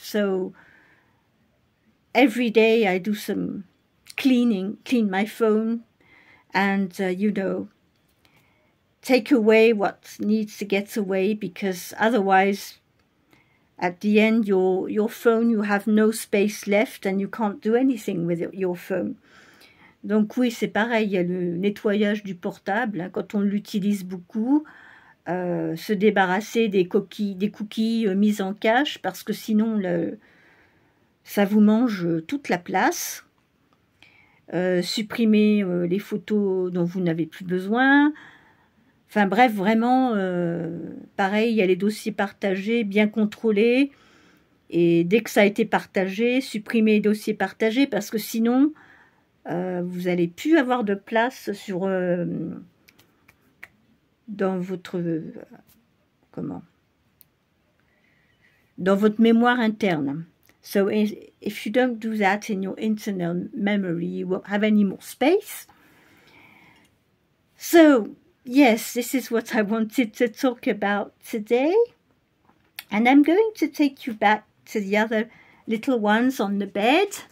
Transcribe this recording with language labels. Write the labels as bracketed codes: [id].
[en] So every day I do some clean my phone, and you know, take away what needs to get away, because otherwise at the end your phone, you have no space left and you can't do anything with your phone. [fr] Donc oui, c'est pareil, il y a le nettoyage du portable, hein, quand on l'utilise beaucoup, se débarrasser des cookies mis en cache, parce que sinon ça vous mange toute la place. Supprimer les photos dont vous n'avez plus besoin. Enfin bref, vraiment, pareil, il y a les dossiers partagés, bien contrôlés. Et dès que ça a été partagé, supprimer les dossiers partagés, parce que sinon, vous n'allez plus avoir de place sur dans votre dans votre mémoire interne. [en] So if you don't do that in your internal memory, you won't have any more space. So yes, this is what I wanted to talk about today. And I'm going to take you back to the other little ones on the bed.